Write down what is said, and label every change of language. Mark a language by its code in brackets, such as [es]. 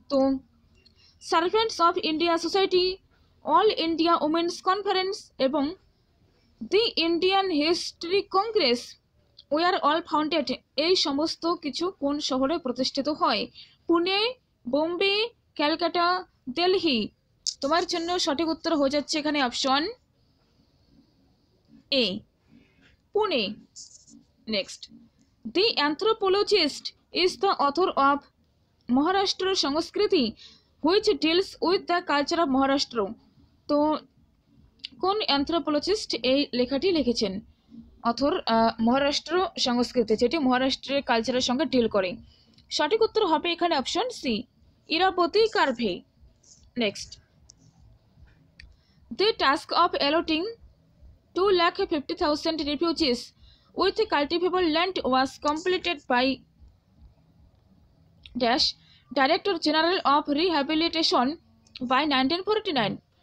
[bn] তো servants of India society, all India women's conference এবং the Indian history Congress [en] were all founded, [bn] এই সমস্ত কিছু কোন শহরে প্রতিষ্ঠিত হয়? পুনে, বোম্বে, ক্যালকাটা, দিল্লি। তোমার জন্য সঠিক উত্তর হয়ে যাচ্ছে এখানে option A, Pune. [en] Next, The anthropologist is the author of Maharashtra Sanskriti, which deals with the culture of Maharashtra. [bn] তো কোন অ্যানথ্রোপোলজিস্ট এই লেখাটি লিখেছেন? অথর মহারাষ্ট্র সংস্কৃতি, যেটি মহারাষ্ট্রের কালচারের সঙ্গে ডিল করে। সঠিক উত্তর হবে এখানে option C, Irabati কার্ভে। [en] Next, the task of allotting 250,000 refugees with cultivable land was completed by dash Director General of Rehabilitation by 1949.